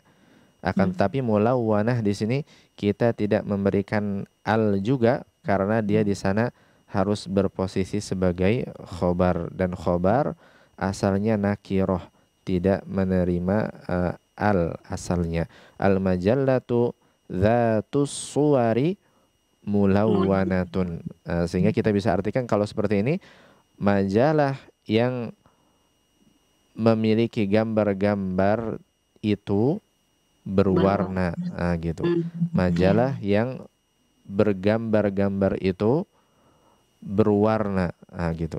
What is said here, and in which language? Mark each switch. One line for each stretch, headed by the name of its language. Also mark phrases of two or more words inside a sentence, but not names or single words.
Indonesian: Akan tetapi mulawwanah di sini kita tidak memberikan al juga karena dia di sana harus berposisi sebagai khobar, dan khobar asalnya nakiroh, tidak menerima al asalnya.
Arabic: المجلة ذات الصور ملونة.
Indonesian: Sehingga kita bisa artikan kalau seperti ini, majalah yang memiliki gambar-gambar itu berwarna, gitu. Majalah yang bergambar-gambar itu berwarna, gitu.